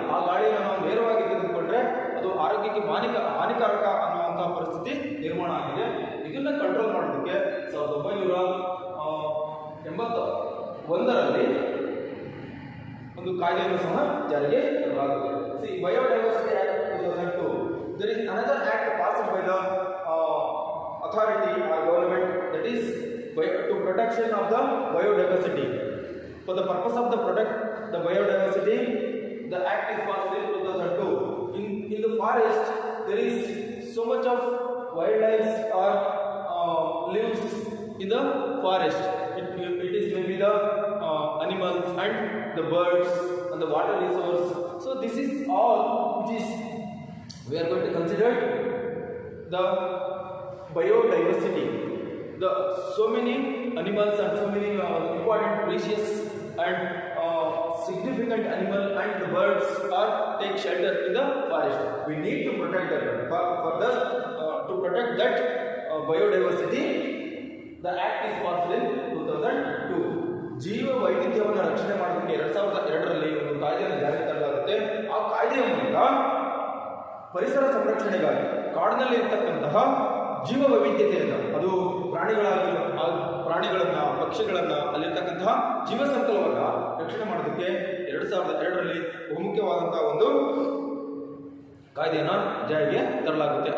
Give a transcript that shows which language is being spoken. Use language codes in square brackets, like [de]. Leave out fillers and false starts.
[kn] ಆ ಗಾಳಿಯನ್ನು ನಾವು ನೇರವಾಗಿ ತೆಗೆದುಕೊಂಡ್ರೆ ಅದು ಆರೋಗ್ಯಕ್ಕೆ ಹಾನಿಕಾರಕ ಅನ್ನುವಂಥ ಪರಿಸ್ಥಿತಿ ನಿರ್ಮಾಣ ಆಗಿದೆ. ಇದನ್ನ ಕಂಟ್ರೋಲ್ ಮಾಡೋದಕ್ಕೆ 1981ರಲ್ಲಿ ಒಂದು ಕಾಯ್ದೆಯನ್ನು ಸಹ ಜಾರಿಗೆ ತರಲಾಗಿದೆ. [en] See, Biodiversity Act 2002. There is another act passed by the authority or government, that is to protection of the biodiversity. For the purpose of the protect the biodiversity, the act is passed in 2002. In the forest, there is so much of wildlife or lives in the forest. It is maybe the animals and the birds and the water resource. So this is all which is we are going to consider the biodiversity. The so many animals and so many important, precious and significant animal and the birds are take shelter in the forest. We need to protect them. For that, to protect that biodiversity, the act is passed in 2002. [kn] ಜೀವ ವೈವಿಧ್ಯವನ್ನು ರಕ್ಷಣೆ ಮಾಡೋದಕ್ಕೆ 2002ರಲ್ಲಿ ಒಂದು ಕಾಯ್ದೆಯನ್ನು ಜಾರಿಗೆ ತರಲಾಗುತ್ತೆ. ಆ ಕಾಯ್ದೆಯ ಮೂಲಕ ಪರಿಸರ ಸಂರಕ್ಷಣೆಗಾಗಿ ಕಾಡಿನಲ್ಲಿ ಇರತಕ್ಕಂತಹ ಜೀವ ವೈವಿಧ್ಯತೆಯನ್ನು, ಅದು ಪ್ರಾಣಿಗಳನ್ನ, ಪಕ್ಷಿಗಳನ್ನ, ಅಲ್ಲಿರ್ತಕ್ಕಂತಹ ಜೀವ ಸಂಕಲವನ್ನ ರಕ್ಷಣೆ ಮಾಡೋದಕ್ಕೆ 2002ರಲ್ಲಿ ಬಹುಮುಖ್ಯವಾದಂತಹ ಒಂದು ಕಾಯ್ದೆಯನ್ನು ಜಾರಿಗೆ ತರಲಾಗುತ್ತೆ.